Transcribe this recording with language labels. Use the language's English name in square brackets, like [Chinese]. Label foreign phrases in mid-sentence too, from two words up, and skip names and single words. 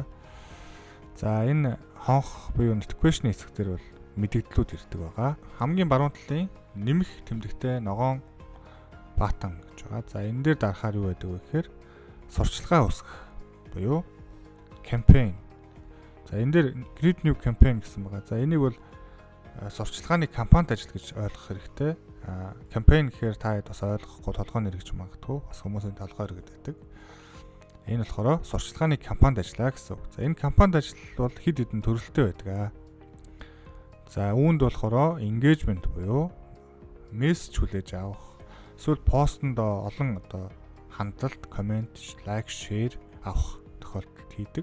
[Mongolian] За энэ хонх буюу notification хэсэг дээр бол мэдээллүүд ирдэг байгаа. Хамгийн баруун талын нэмэх тэмдэгтэй ногоон баттон гэж байгаа. За энэ дээр дарахаар юу байдаг вэ гэхээр сурчлагаа үүсгэх буюу campaign. За энэ дээр [English] create new campaign [Mongolian] гэсэн байгаа. За энийг бол сурчлагын кампанит ажил гэж ойлгох хэрэгтэй. Campaign гэхээр та хэд бас ойлгохгүй толгой нэр гэж магадгүй. Бас хүмүүсийн толгой нэр гэдэг. Энэ болохоор сурчлагын кампанит ажиллаа гэсэн үг. За энэ кампанит ажил бол хэд хэдэн төрөлтэй байдаг. За үүнд болохоор engagement буюу мессеж хүлээж авах, эсвэл постэнд олон хандлт, комент, лайк, шеэр авах тохиолдолд хийдэг.